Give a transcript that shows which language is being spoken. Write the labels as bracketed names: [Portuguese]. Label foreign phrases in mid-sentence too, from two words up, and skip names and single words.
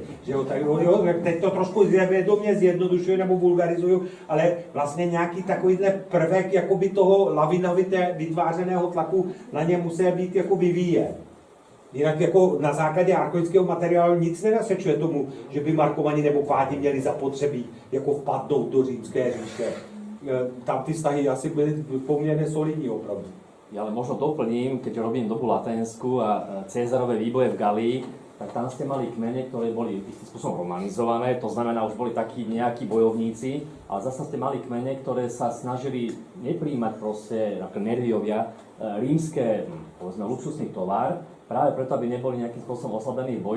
[Czech] Že jo, tak jo, teď to trošku vědomě zjednodušuju nebo vulgarizuju, ale vlastně nějaký takovýhle prvek jakoby toho lavinovitě vytvářeného tlaku na ně musel být jako vyvíjen. Jinak jako na základě archoického materiálu nic nenasvědčuje tomu, že by Markovani nebo Pádi měli zapotřebí jako vpadnout do římské říše. Tam ty vztahy asi byly poměrně solidní opravdu. [Slovak] Ja ale možno doplním, keď robím dobu laténsku a Cézarové výboje v Galii, tak tam ste mali kmene, ktoré boli istým spôsobom romanizované, to znamená, už boli takí nejakí bojovníci, ale zase ste mali kmene, ktoré sa snažili nepríjmať proste, ako Nerviovia, rímske, povedzme, luxusný tovar, práve preto, aby neboli nejakým spôsobom oslabení v boji.